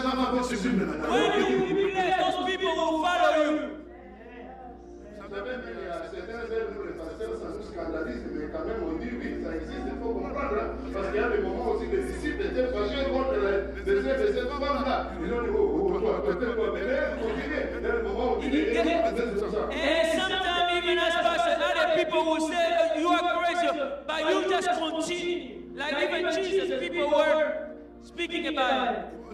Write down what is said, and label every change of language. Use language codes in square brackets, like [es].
[en] When you be blessed, those people will follow you. [fr] Vous savez, mais il y a certains œuvres où les pasteurs, ça nous scandalise, mais quand même on dit oui, ça existe, il faut comprendre. Hein, parce qu'il y a des moments aussi, les disciples étaient fâchés contre les œuvres de cette femme-là. Ils ont dit, toi, peut-être toi, mais continuez. Il y a des moments où ils disent, [en] And sometimes even as pastors, other people will say, you are are crazy, but you just continue. Like even Jesus, people were speaking about it.